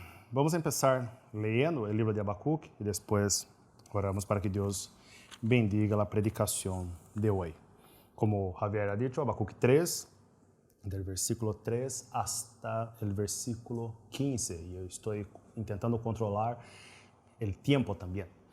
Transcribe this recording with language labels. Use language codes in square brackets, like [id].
[pt] Vamos começar lendo o livro de Habacuc e depois oramos para que Deus bendiga a predicação de hoje. [es] Como Javier ha dicho, Habacuc 3, del versículo 3 hasta el versículo 15. [pt] E eu estou tentando controlar o tempo também.